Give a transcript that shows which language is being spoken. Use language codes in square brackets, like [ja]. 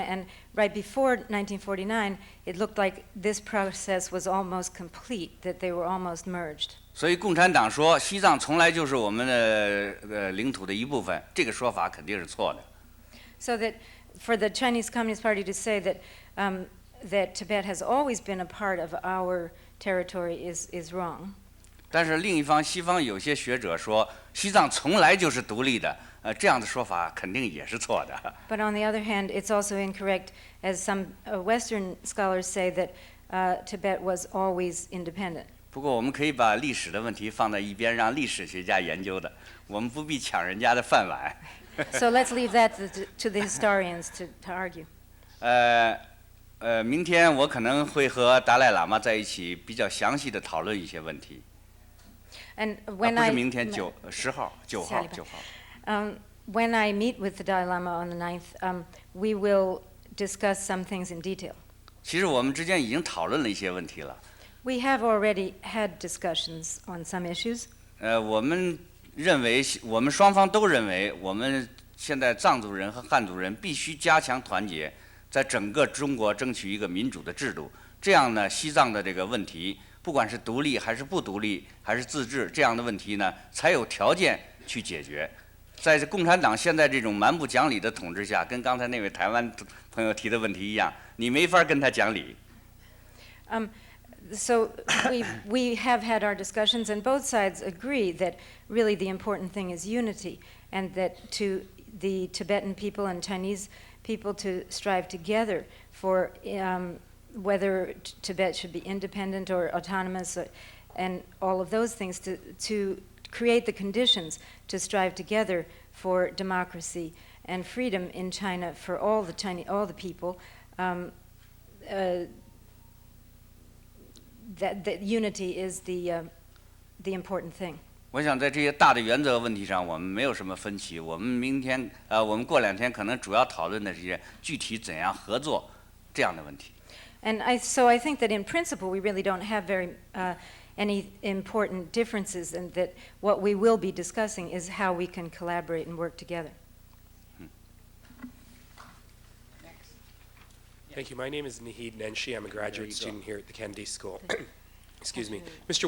[en] And right before 1949, it looked like this process was almost complete, that they were almost merged. [zh] 所以共产党说西藏从来就是我们的领土的一部分，这个说法肯定是错的。 [en] So that for the Chinese Communist Party to say that that Tibet has always been a part of our territory is wrong. [zh] 但是另一方，西方有些学者说，西藏从来就是独立的，这样的说法肯定也是错的。 [en] But on the other hand, it's also incorrect, as some Western scholars say, that Tibet was always independent. [zh] 不过我们可以把历史的问题放在一边，让历史学家研究的，我们不必抢人家的饭碗。 [en] So let's leave that to the historians to argue. [zh] 明天我可能会和达赖喇嘛在一起，比较详细的讨论一些问题。 [en] And [zh] 不 [en] when [zh] 是 [en] I [zh] 明天10号9号9号。 [en] when I meet with the Dalai Lama on the 9th, we will discuss some things in detail. [zh] 其实我们之间已经讨论了一些问题了。 [en] We have already had discussions on some issues. [zh] 我们认为，我们双方都认为，我们现在藏族人和汉族人必须加强团结，在整个中国争取一个民主的制度。这样呢，西藏的这个问题，不管是独立还是不独立，还是自治这样的问题呢，才有条件去解决。在共产党现在这种蛮不讲理的统治下，跟刚才那位台湾朋友提的问题一样，你没法跟他讲理。 [en] So we have had our discussions, and both sides agree that really the important thing is unity, and that to the Tibetan people and Chinese people to strive together for whether Tibet should be independent or autonomous, and all of those things to create the conditions to strive together for democracy and freedom in China for all the people. That unity is the important thing. [zh] 我想在这些大的原则问题上，我们没有什么分歧。我们过2天可能主要讨论的这些具体怎样合作这样的问题。 [en] And so I think that in principle we really don't have any important differences, and that what we will be discussing is how we can collaborate and work together. Thank you. My name is Nahid Nenshi. I'm a graduate student here at the Kennedy School. Excuse me. Mr.